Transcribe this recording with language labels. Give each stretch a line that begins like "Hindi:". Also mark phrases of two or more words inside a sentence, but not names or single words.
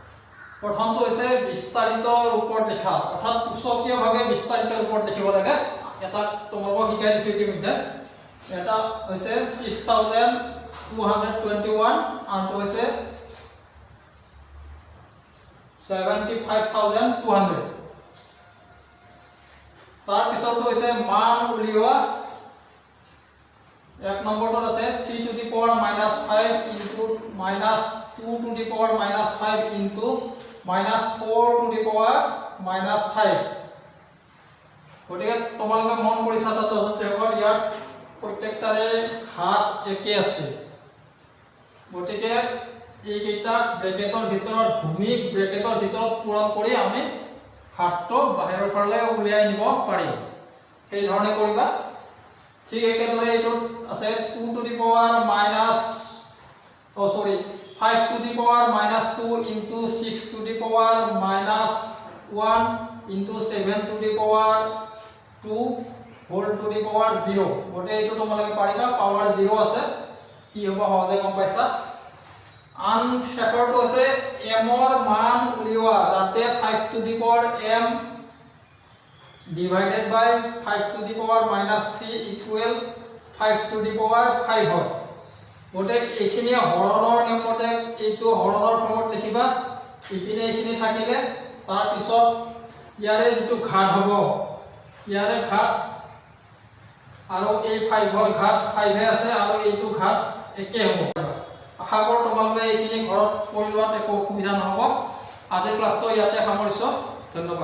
Assamese: প্ৰথমটো হৈছে বিস্তাৰিত ৰূপত লিখা অৰ্থাৎ সূচকীয়ভাৱে বিস্তাৰিত ৰূপত লিখিব লাগে এটা তোমালোকক শিকাই দিছো ইতিমধ্যে এটা হৈছে 6221 আনটো হৈছে 75200 তাৰ পিছতো হৈছে মান উলিওৱা এক নম্বৰটো আছে
English: 3 to the power minus 5 into minus 2 to the power minus 5
Assamese: into minus 4 to the power minus 5 গতিকে তোমালোকে মন কৰিছা ছাত্ৰছাত্ৰীসকল ইয়াত প্ৰত্যেকটাৰে ঘাত একে আছে গতিকে এইকেইটা ব্ৰেকেটৰ ভিতৰত ভূমিক ব্ৰেকেটৰ ভিতৰত পূৰণ কৰি আমি ঘাতটো বাহিৰৰ ফালে উলিয়াই নিব পাৰিম এই ধৰণে কৰিবা ঠিক একেদৰে এইটো আছে
English: 2 to the power minus 5 to the power minus 2 into 6 to the power minus 1 into 7 to the power 2 whole to the power 0
Assamese: গটে এইটো তোমালোকে পাৰিবা পাৱাৰ 0 আছে কি হ'ব সহজে গম পাইছা আন শেষৰটো আছে m ৰ মান উলিওৱা যাতে
English: 5 to the power m divided by 5 to the power minus 3 equal 5 to the power 5
Assamese: হয় গটে এইখিনি হৰণৰ নিয়মতে এইটো হৰণৰ ফৰ্মত লিখিবা ইপিনে এইখিনি থাকিলে তাৰ পিছত ইয়াৰে যেটো ঘাত হ'ব ইয়াৰে ঘাত আৰু এই 5 ৰ ঘাত 5 হে আছে আৰু এইটো ঘাত একে হ'ব আশা কৰো তোমালোকে এইখিনি ঘৰত কৰি লোৱাত একো অসুবিধা নহব আজিৰ ক্লাছটো ইয়াতে সামৰিছো ধন্যবাদ